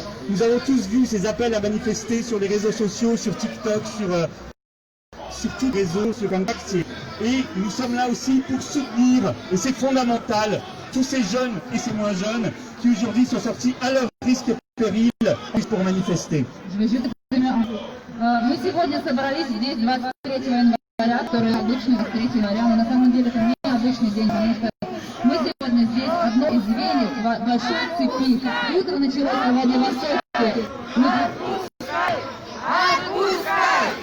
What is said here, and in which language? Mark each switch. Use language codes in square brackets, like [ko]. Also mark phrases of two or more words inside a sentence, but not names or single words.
[fr] Nous avons tous vu ces appels à manifester sur les réseaux sociaux, sur TikTok, sur tous les réseaux, sur Impact. Et nous sommes là aussi pour soutenir, et c'est fondamental, tous ces jeunes et ces moins jeunes qui aujourd'hui sont sortis à leur risque et péril pour manifester. [ru] Мы сегодня собрались здесь 23 января, который обычный 23 января, но на самом деле это не обычный день, потому что мы сегодня здесь одно из звеньев большой цепи. Утро началось в Владивостоке. Отпускай! Отпускай!